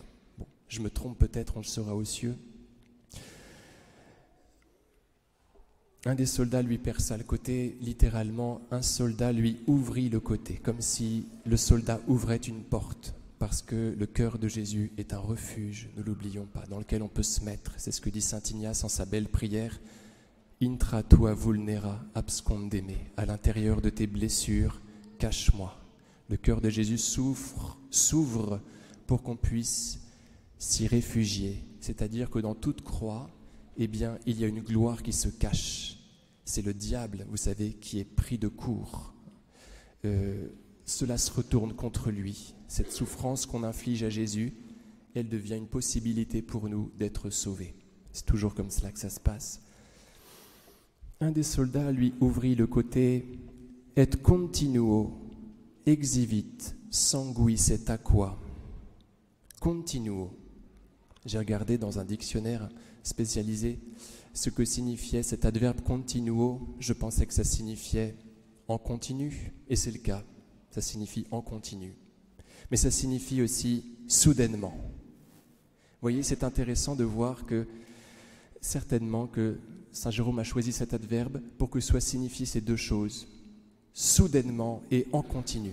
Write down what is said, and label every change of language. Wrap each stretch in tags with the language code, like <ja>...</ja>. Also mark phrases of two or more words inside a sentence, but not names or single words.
<fr>Bon, je me trompe peut-être, on le saura aux cieux. Un des soldats lui perça le côté, littéralement, un soldat lui ouvrit le côté, comme si le soldat ouvrait une porte, parce que le cœur de Jésus est un refuge, ne l'oublions pas, dans lequel on peut se mettre. C'est ce que dit saint Ignace en sa belle prière.</fr> <la>Intra tua vulnera abscondeme,</la> <fr>à l'intérieur de tes blessures, cache-moi. Le cœur de Jésus s'ouvre pour qu'on puisse s'y réfugier, c'est-à-dire que dans toute croix, eh bien, il y a une gloire qui se cache. C'est le diable, vous savez, qui est pris de court. Cela se retourne contre lui. Cette souffrance qu'on inflige à Jésus, elle devient une possibilité pour nous d'être sauvés. C'est toujours comme cela que ça se passe. Un des soldats lui ouvrit le côté «</fr> <la>Et continuo exhibit sanguis et aqua ».</la> <fr>Continuo. J'ai regardé dans un dictionnaire spécialisé ce que signifiait cet adverbe continuo. Je pensais que ça signifiait en continu, et c'est le cas, ça signifie en continu. Mais ça signifie aussi soudainement. Vous voyez, c'est intéressant de voir que certainement que saint Jérôme a choisi cet adverbe pour que soit signifié ces deux choses, soudainement et en continu.</fr>